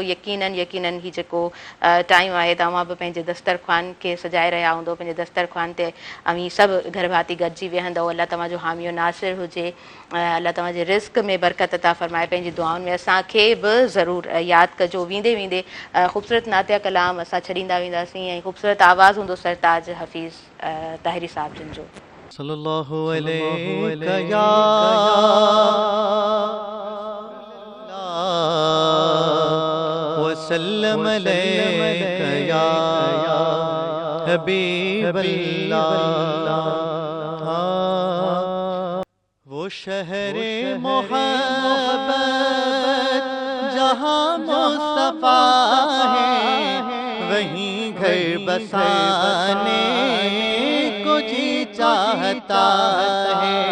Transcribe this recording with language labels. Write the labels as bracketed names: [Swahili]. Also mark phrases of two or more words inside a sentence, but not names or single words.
[Sindhi] यकीनन ही जेको टाइम आहे तव्हां बि पंहिंजे दस्तरख़्वान खे सजाए रहिया हूंदो, पंहिंजे दस्तरख़्वान ते अमी सभु घर भाती गॾिजी वेहंदव। अल्लाह तव्हांजो हामियो नासिर हुजे, अल्लाह तव्हांजे रिस्क में बरकत अता फ़रमाए। पंहिंजी दुआउनि में असांखे बि ज़रूरु यादि कजो। वेंदे वेंदे ख़ूबसूरत नातिया कलाम असां छॾींदा वेंदासीं ऐं ख़ूबसूरत आवाज़ हूंदो सरताज हफ़ीज़ ताहिरी साहब जिन जो। [Arabic] صلى الله عليك يا وسلم عليك يا حبيب الله. [Urdu] وہ شہرِ محبت جہاں مصطفیٰ ہے، وہیں گھر بسانے کو جی چاہتا ہے.